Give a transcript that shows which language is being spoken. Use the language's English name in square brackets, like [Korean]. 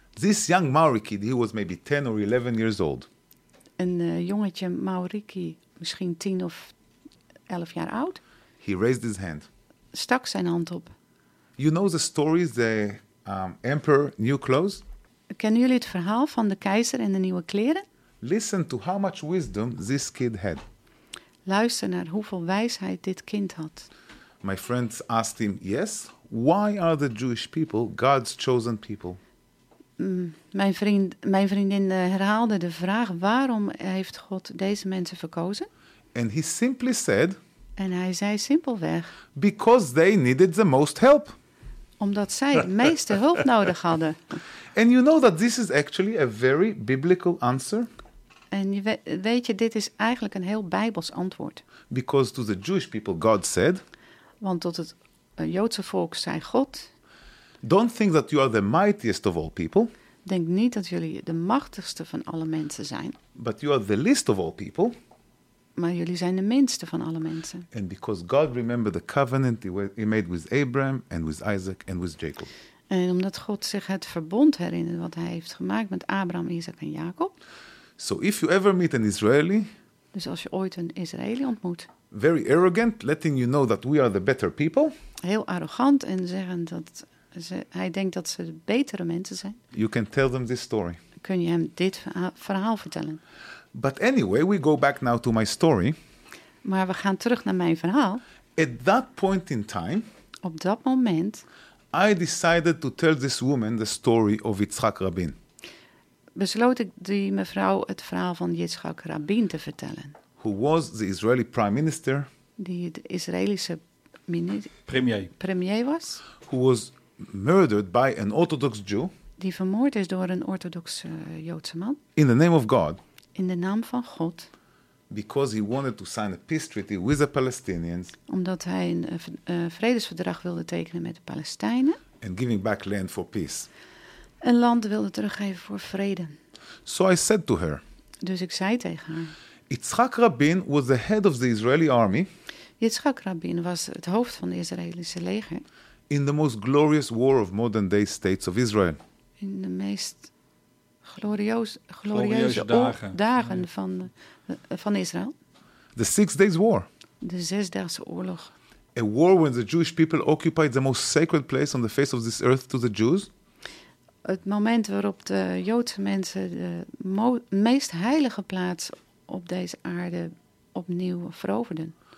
[English] This young Maori kid, he was maybe 10 or 11 years old. [Dutch] Een jongetje Maoriki, misschien 10 of 11 jaar oud. [English] He raised his hand. [Dutch] Stak zijn hand op. [English] You know the stories, the emperor, new clothes? [Dutch] Kennen jullie het verhaal van de keizer en de nieuwe kleren? [English] Listen to how much wisdom this kid had. [Dutch] Luister naar hoeveel wijsheid dit kind had. [English] My friend asked him, yes, why are the Jewish people God's chosen people? [Dutch] Mijn vriendin herhaalde de vraag, waarom heeft God deze mensen verkozen? [English] And he simply said. [Dutch] En hij zei simpelweg. [English] Because they needed the most help. [Dutch] Omdat zij het meeste hulp nodig hadden. [English] And you know that this is actually a very biblical answer. [Dutch] En je weet je, dit is eigenlijk een heel Bijbels antwoord. [English] Because to the Jewish people God said. [Dutch] Want tot het Joodse volk zei God. [English] Don't think that you are the mightiest of all people. [Dutch] Denk niet dat jullie de machtigste van alle mensen zijn. [English] But you are the least of all people. [Dutch] Maar jullie zijn de minste van alle mensen. [English] And because God remembered the covenant he made with Abraham and with Isaac and with Jacob. [Dutch] En omdat God zich het verbond herinnert wat hij heeft gemaakt met Abraham, Isaac en Jacob. [English] So if you ever meet an Israeli. [Dutch] Dus als je ooit een Israëli ontmoet. [English] Very arrogant, letting you know that we are the better people. [Dutch] Heel arrogant en zeggen dat hij denkt dat ze de betere mensen zijn. [English] You can tell them this story. [Dutch] Kun je hem dit verhaal vertellen? [English] But anyway, we go back now to my story. [Dutch] Maar we gaan terug naar mijn verhaal. [English] At that point in time. [Dutch] Op dat moment. [English] I decided to tell this woman the story of Yitzhak Rabin. [Dutch] Besloot ik die mevrouw het verhaal van Yitzhak Rabin te vertellen. [English] Who was the Israeli prime minister. [Dutch] Die de Israëlische premier was. [English] Who was murdered by an Orthodox Jew. [Dutch] Die vermoord is door een orthodoxe Joodse man. [English] In the name of God. [Dutch] In de naam van God. [English] Because he wanted to sign a peace treaty with the Palestinians. [Dutch] Omdat hij een vredesverdrag wilde tekenen met de Palestijnen. [English] And giving back land for peace. [Dutch] Een land wilde teruggeven voor vrede. [English] So I said to her. [Dutch] Dus ik zei tegen haar. [English] Yitzhak Rabin was the head of the Israeli army. [Dutch] Yitzhak Rabin was het hoofd van de Israëlische leger. [English] In the most glorious war of modern day states of Israel. [Dutch] In de meest glorieuze dagen van Israël. [English] The Six Days War. [Dutch] De Zesdaagse oorlog. [English] a war when the Jewish people occupied the most sacred place on the face of this earth to the Jews? [Dutch] Het moment waarop de Joodse mensen de meest heilige plaats op deze aarde opnieuw veroverden.